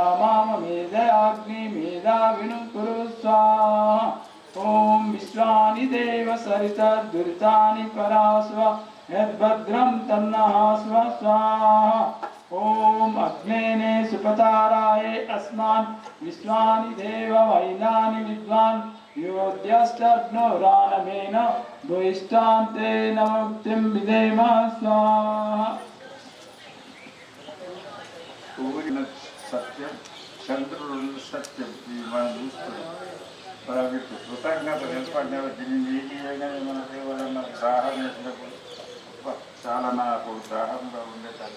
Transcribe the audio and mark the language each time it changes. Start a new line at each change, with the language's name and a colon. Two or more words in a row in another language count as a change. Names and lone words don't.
Sanskrit: माममेधयाग्नि मेधाविनुं कुरु स्वाहा ओम विश्वानि देव सरितर्दुरितानि परास्व यद्भद्रं तन्नः स्व स्वाहा ओम अग्नेने सुपताराये अस्मान् विश्वानि देव वैनानि विद्वान् योद्यष्टग्नो रानमेन भूयिष्ठान्ते नमुक्तिं विधेम स्वाहा
Telugu: సూర్యుడు సత్యం, చంద్రుడు సత్యం. ఇది మనం చూస్తున్నాం. మనకి కృతజ్ఞత నిలబడిన దీన్ని మన దేవుడు దాహం వేసినప్పుడు చాలా నాకు దాహంగా ఉండేటది.